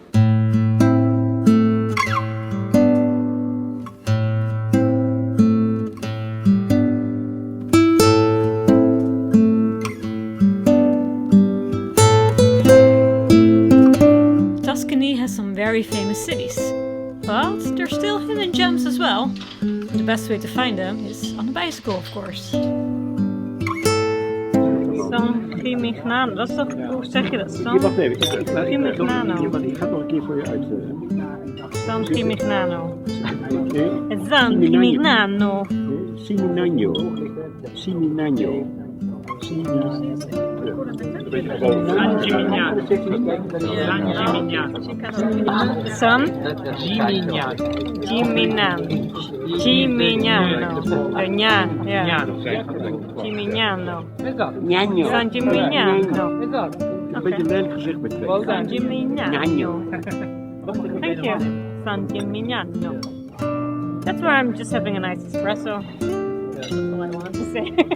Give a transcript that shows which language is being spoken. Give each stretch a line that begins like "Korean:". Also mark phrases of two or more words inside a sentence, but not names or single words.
English: Tuscany has some very famous cities, but there's still hidden gems as well. The best way to find them is on a bicycle, of course. San Gimignano,
Dutch: dat is toch, hoe zeg je dat? San Gimignano. Ik ga nog een keer voor je uit. San Gimignano. San Gimignano. Siminano. Siminano. San Gimignano. Gimignano. Ja. Gimignano. San Gimignano. Een beetje lelijk gezicht met twee. San Gimignano.
English: Thank you. San Gimignano. That's where I'm just having a nice espresso. That's all I wanted to say.